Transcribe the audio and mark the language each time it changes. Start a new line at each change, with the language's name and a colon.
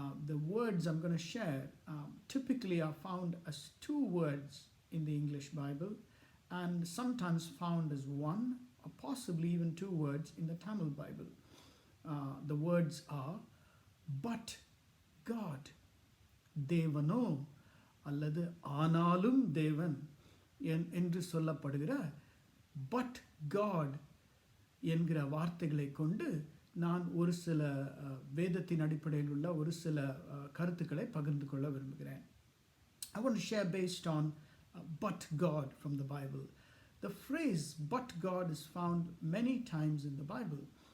English: The words I'm going to share typically are found as 2 words in the English Bible and sometimes found as 1 or possibly even 2 words in the Tamil Bible. The words are but God,
Tamil: தேவனோ அல்லது ஆனாலும் தேவன் என்று சொல்லப்படுகிற but God என்கிற வார்த்தைகளை கொண்டு நான் ஒரு சில வேதத்தின் அடிப்படையில் உள்ள ஒரு சில கருத்துக்களை பகிர்ந்து கொள்ள விரும்புகிறேன்.
English: I want to share based on but God from the Bible. The phrase but God is found many times in the Bible.